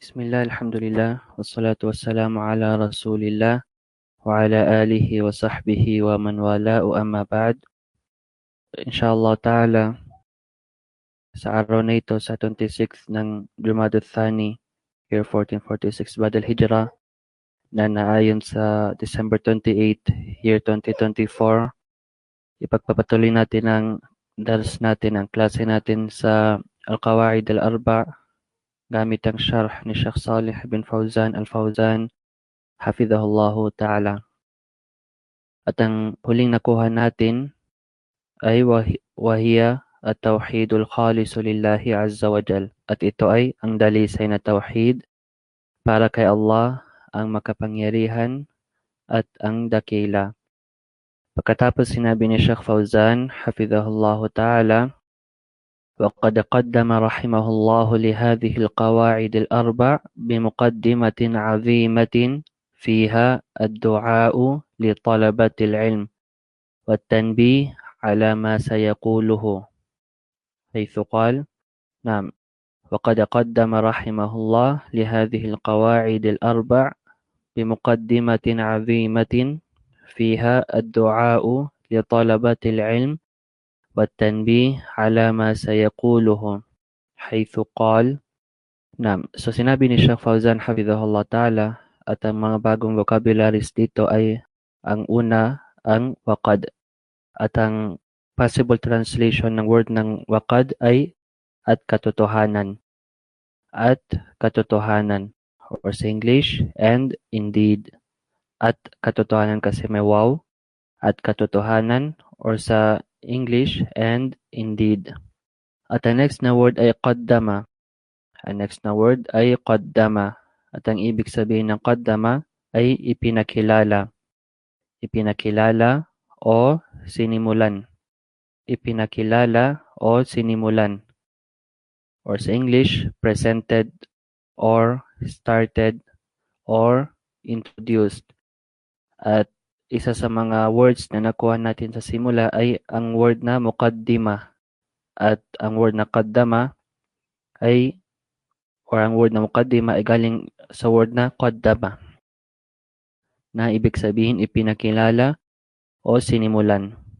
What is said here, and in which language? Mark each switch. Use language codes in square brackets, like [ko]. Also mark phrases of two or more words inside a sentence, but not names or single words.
[ar] بسم الله، الحمد لله، والصلاة والسلام على رسول الله، وعلى آله وصحبه ومن والاه أما بعد. إن شاء الله تعالى, [tl] sa araw na ito, sa 26th ng Jumada Thani, year 1446 [ar] بعد الهجرة, [tl] na naayon sa December 28, year 2024, ipagpapatuloy natin ang dars natin, ang klase natin sa Al-Qawaid Al-Arba' gamit ang syarh ni Sheikh Salih bin Fawzan Al-Fawzan [ar] حفظه الله تعالى. [tl] At ang huling nakuha natin ay [ar] وهي التوحيد الخالص لله عز وجل. [tl] At ito ay ang dalisay na tawhid para kay Allah ang makapangyarihan at ang dakila. Pagkatapos sinabi ni [ar] Sheikh Fawzan حفظه الله تعالى, وقد قدم رحمه الله لهذه القواعد الأربع بمقدمة عظيمة فيها الدعاء لطلبة العلم والتنبيه على ما سيقوله، حيث قال: نعم، وقد قدم رحمه الله لهذه القواعد الأربع بمقدمة عظيمة فيها الدعاء لطلبة العلم والتنبيه على ما سيقوله، حيث قال. نعم, [tl] so sinabi ni Sheikh Fawzan [ar] حفظه الله تعالى [tl] at ang mga bagong vocabularies dito ay ang una, ang waqad. At ang possible translation ng word ng waqad ay at katotohanan. At katotohanan. Or sa English, [en] and indeed. [tl] At katotohanan kasi may waw. At katotohanan, or sa English, [en] and indeed. [tl] At ang next na word ay qaddama. Ang next na word ay qaddama. At ang ibig sabihin ng qaddama ay ipinakilala. Ipinakilala o sinimulan. Ipinakilala o sinimulan. [en] Or sa English, presented or started or introduced. [tl] At isa sa mga words na nakuha natin sa simula ay ang word na muqaddima. At ang word na qaddama ay, or ang word na muqaddima ay galing sa word na qaddama, na ibig sabihin ipinakilala o sinimulan.